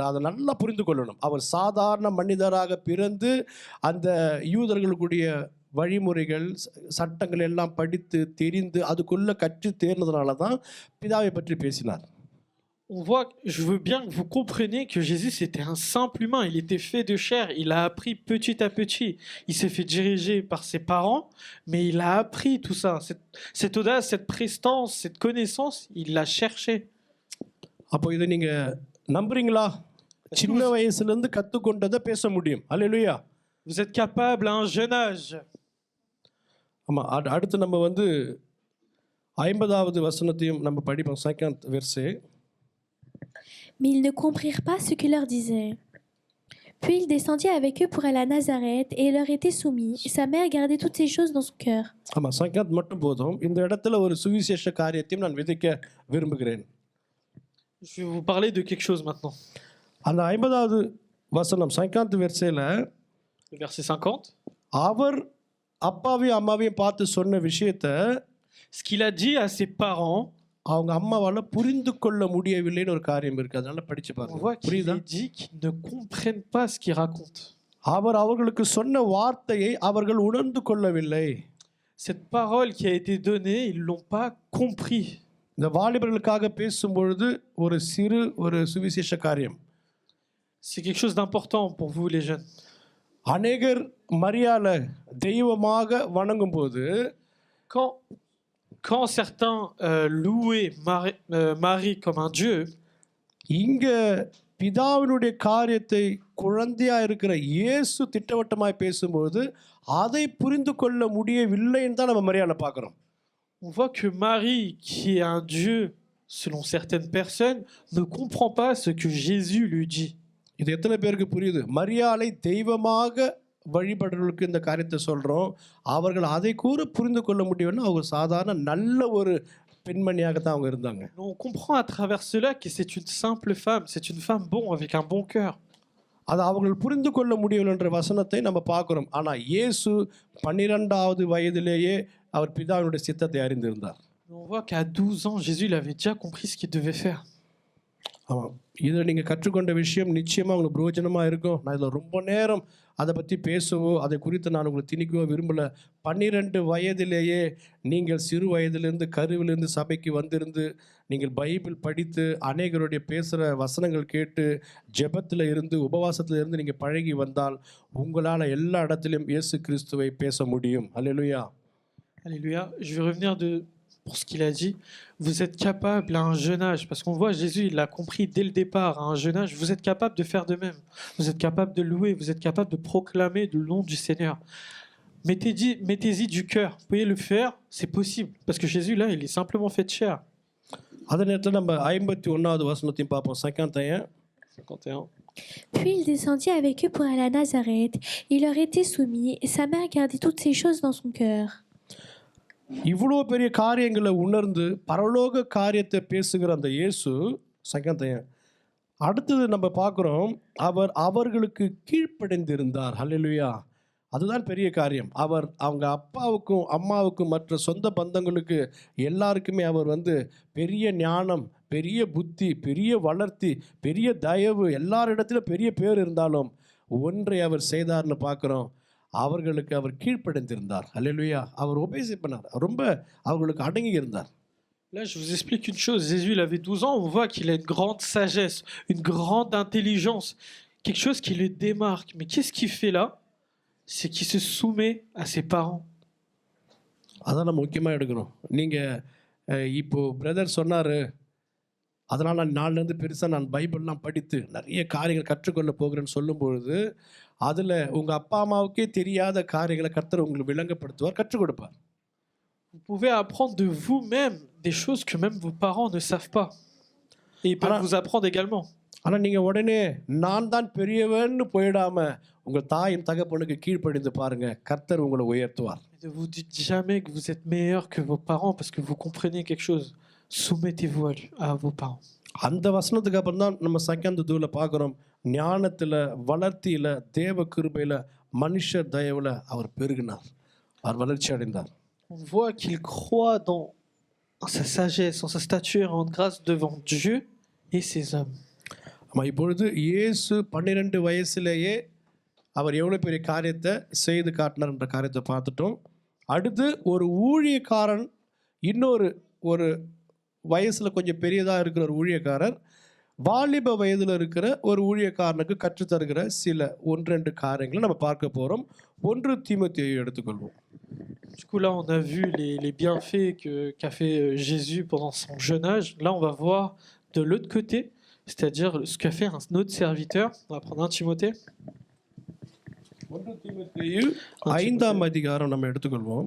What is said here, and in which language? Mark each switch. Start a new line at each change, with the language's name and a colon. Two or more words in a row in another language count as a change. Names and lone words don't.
Tamil: அதை நல்லா புரிந்து கொள்ளணும். அவர் சாதாரண மனிதராக பிறந்து அந்த யூதர்களுக்குடைய வழிமுறைகள் சட்டங்கள் எல்லாம் படித்து தெரிந்து அதுக்குள்ளே கற்று தேர்ந்ததுனால தான் பிதாவை பற்றி பேசினார்.
French: On voit, je veux bien que vous compreniez que Jésus c'était un simple humain, il était fait de chair, il a appris petit à petit, il s'est fait diriger par ses parents, mais il a appris tout ça, cette audace, cette prestance, cette connaissance, il l'a cherché.
Tamil: அப்போ இதை நீங்கள் நம்புறீங்களா? சின்ன வயசுலேருந்து கற்றுக்கொண்டதை பேச முடியும். அல்லேலூயா.
French: Vous êtes capable à un jeune âge.
Tamil: ஆமாம். அடுத்து நம்ம 50வது வசனத்தையும் நம்ம படிப்போம்.
French: 50 verset. Mais ils ne comprirent pas ce qu'il leur disait. Puis il descendit avec eux pour aller à Nazareth et il leur était soumis. Et sa mère gardait toutes ces choses dans son cœur.
Tamil: ஆமாம், 50 மட்டும் போதும். இந்த இடத்துல ஒரு சுவிசேஷ காரியத்தையும் நான் விதைக்க விரும்புகிறேன்.
French: Je vais vous parler de quelque chose maintenant.
Tamil: அந்த 50வது வசனம் 50 versetல
French: Verset 50.
Tamil: அவர் அப்பாவையும் அம்மாவையும் பார்த்து சொன்ன விஷயத்தை
French: Ce qu'il a dit à ses parents,
Tamil: அவங்க அம்மாவால் புரிந்து கொள்ள முடியவில்லைன்னு ஒரு காரியம் இருக்கு. அதனால படிச்சு
French: on
Tamil: பாருங்க.
French: voit qu'il
Tamil: புரியுதா?
French: est dit qu'ils ne comprennent pas ce qu'il raconte.
Tamil: அவர் அவர்களுக்கு சொன்ன வார்த்தையை அவர்கள் உணர்ந்து கொள்ளவில்லை.
French: Cette parole qui a été donnée, ils l'ont pas compris.
Tamil: இந்த வாலிபர்களுக்காக பேசும்பொழுது ஒரு சுவிசேஷ காரியம்.
French: C'est quelque chose d'important pour vous les jeunes.
Tamil: அநேகர் மரியாதை தெய்வமாக வணங்கும் போது
French: Quand certains louaient Marie comme un dieu,
Tamil: இங்க பிதாவினுடைய காரியத்தை குழந்தையா இருக்கிற இயேசு திட்டவட்டமாய் பேசும்போது அதை புரிந்து கொள்ள முடியவில்லைன்னு தான் நம்ம மரியாதை பார்க்குறோம்.
French: on voit que Marie, qui est un dieu selon certaines personnes, ne comprend pas ce que Jésus lui dit.
Tamil: இது எத்தனை பேருக்கு புரியுது? மரியாதை தெய்வமாக வழிபடுறவர்களுக்கு இந்த காரியத்தை சொல்கிறோம். அவர்கள் அதை கூட புரிந்து கொள்ள முடியும்னா அவங்க சாதாரண நல்ல ஒரு பெண்மணியாக தான் அவங்க இருந்தாங்க.
French: On comprend à travers cela que c'est une simple femme, c'est une femme bon avec un bon cœur.
Tamil: அது அவர்கள் புரிந்து கொள்ள முடியவில்லைன்ற வசனத்தை நம்ம பார்க்குறோம். ஆனால் இயேசு 12வது வயதிலேயே அவர் பிதாவினுடைய சித்தத்தை அறிந்திருந்தார்.
French: On voit qu'à 12 ans, Jésus il avait déjà compris ce qu'il devait faire.
Tamil: ஆமாம், இதில் நீங்கள் கற்றுக்கொண்ட விஷயம் நிச்சயமாக உங்களுக்கு பிரயோஜனமாக இருக்கும். நான் இதில் ரொம்ப நேரம் அதை பற்றி பேசவோ அதை குறித்து நான் உங்களுக்கு திணிக்கவோ விரும்பலை. 12 வயதிலேயே நீங்கள் சிறு வயதிலிருந்து கருவிலிருந்து சபைக்கு வந்திருந்து நீங்கள் பைபிள் படித்து அநேகருடைய பேசுகிற வசனங்கள் கேட்டு ஜெபத்தில் இருந்து உபவாசத்தில் இருந்து நீங்கள் பழகி வந்தால் உங்களால் எல்லா இடத்துலையும் இயேசு கிறிஸ்துவை பேச முடியும். அல்லேலூயா.
French: Alléluia. Je vais revenir pour ce qu'il a dit. Vous êtes capable à un jeune âge, parce qu'on voit Jésus, il l'a compris dès le départ, à un jeune âge, vous êtes capable de faire de même. Vous êtes capable de louer, vous êtes capable de proclamer le nom du Seigneur. Mettez-y du cœur. Vous pouvez le faire, c'est possible. Parce que Jésus, là, il est simplement fait de chair.
Tamil: அதே நேரத்தில் நம்ம 51வது வசனத்தையும் பார்ப்போம். 51.
French: Puis il descendit avec eux pour aller à Nazareth. Il leur était soumis, et sa mère gardait toutes ces choses dans son cœur.
Tamil: இவ்வளோ பெரிய காரியங்களை உணர்ந்து பரலோக காரியத்தை பேசுகிற அந்த இயேசு சங்கத்தையன் அடுத்தது நம்ம பார்க்குறோம், அவர் அவர்களுக்கு கீழ்ப்படைந்திருந்தார். ஹல்லேலூயா. அதுதான் பெரிய காரியம். அவங்க அப்பாவுக்கும் அம்மாவுக்கும் மற்ற சொந்த பந்தங்களுக்கு எல்லாருக்குமே அவர் பெரிய ஞானம், பெரிய புத்தி, பெரிய வளர்த்தி, பெரிய தயவு, எல்லாரிடத்திலும் பெரிய பேர் இருந்தாலும் ஒன்றை அவர் செய்தார்னு பார்க்குறோம், அவர்களுக்கு அவர் கீழ்ப்படைந்திருந்தார். அல்லேலூயா. அவர் ஒபேஸ் பண்ணார், ரொம்ப அவர்களுக்கு அடங்கி இருந்தார்.
French: Là, je vous explique une chose. Jésus, il avait 12 ans. On voit qu'il a une grande sagesse, une grande intelligence, quelque chose qui le démarque. Mais qu'est-ce qu'il fait là? C'est qu'il se soumet à ses parents.
Tamil: அதான் நம்ம முக்கியமாக எடுக்கணும். நீங்கள் இப்போது பிரதர் சொன்னார், அதனால் நான் நாளிலேருந்து பெருசாக நான் பைபிள்லாம் படித்து நிறைய காரியங்கள் கற்றுக்கொள்ள போகிறேன்னு சொல்லும்பொழுது அதில் உங்கள் அப்பா அம்மாவுக்கே தெரியாத காரியங்களை கர்த்தர் உங்களுக்கு விளங்கப்படுத்துவார், கற்றுக் கொடுப்பார்.
French: Vous pouvez apprendre de vous-même des choses que même vos parents ne savent pas. Et ils peuvent vous apprendre également.
Tamil: ஆனால் நீங்கள் உடனே நான் தான் பெரியவன்னு போயிடாமல் உங்கள் தாயின் தகப்பனுக்கு கீழ்ப்படிந்து பாருங்கள், கர்த்தர் உங்களை உயர்த்துவார்.
French: Ne vous dites jamais que vous êtes meilleur que vos parents parce que vous comprenez quelque chose. Soumettez-vous à vos parents.
Tamil: அந்த வசனத்துக்கு அப்புறம் தான் நம்ம செகண்ட் தூவில் பார்க்குறோம், ஞானத்தில், வளர்த்தியில், தேவ கிருபையில், மனுஷர் தயவில் அவர் பெருகினார், அவர் வளர்ச்சி அடைந்தார்.
French: On voit qu'il croit en sa sagesse, en sa stature, en grâce devant Dieu et ses hommes.
Tamil: ஆமாம், இப்பொழுது இயேசு 12 வயசுலேயே அவர் எவ்வளோ பெரிய காரியத்தை செய்து காட்டினார்ன்ற காரியத்தை பார்த்துட்டோம். அடுத்து ஒரு ஊழியக்காரன், ஒரு வயசில் கொஞ்சம் பெரியதாக இருக்கிற ஒரு ஊழியக்காரர் வாலிப வயதில் இருக்கிற ஒரு ஊழியக்காரனுக்கு கற்றுத்தருகிற சில 1-2 காரியங்களை நம்ம பார்க்க போகிறோம். 1 தீமோத்தேயு எடுத்துக்கொள்வோம்.
French: Du coup, là, on a vu les bienfaits qu'a fait Jésus pendant son jeune âge. Là, on va voir de l'autre côté, c'est-à-dire ce qu'a fait un autre serviteur. On va prendre 1 Timothée.
Tamil: 1 தீமோத்தேயு 5ஆம் அதிகாரம் நம்ம எடுத்துக்கொள்வோம்.